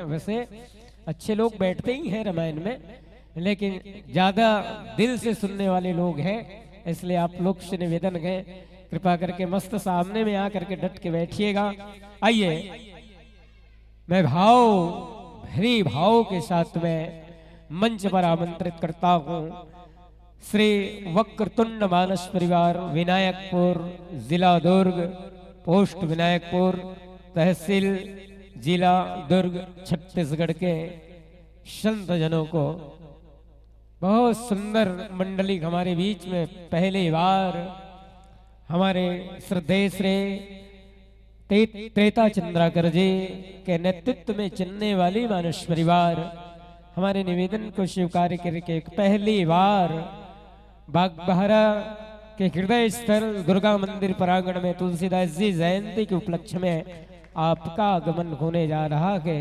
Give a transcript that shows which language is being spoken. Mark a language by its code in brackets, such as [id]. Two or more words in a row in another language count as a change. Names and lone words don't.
[hi] वैसे अच्छे लोग बैठते ही हैं रामायण में, लेकिन ज्यादा दिल से सुनने वाले लोग हैं। इसलिए आप लोग से निवेदन है, कृपा करके मस्त सामने में आकर के डट के बैठिएगा। आइए, मैं भरी भाव के साथ में मंच पर आमंत्रित करता हूं श्री वक्रतुंड मानस परिवार विनायकपुर, जिला दुर्ग, पोस्ट विनायकपुर, तहसील जिला दुर्ग, छत्तीसगढ़ के संत जनों को। बहुत सुंदर मंडली हमारे बीच में पहली बार हमारे श्रद्धेय श्री त्रेता चंद्राकर जी के नेतृत्व में चलने वाली मानस परिवार हमारे निवेदन को स्वीकार करके पहली बार बागबाहरा के हृदय स्थल दुर्गा मंदिर प्रांगण में तुलसीदास जी जयंती के उपलक्ष्य में आपका आगमन होने जा रहा है।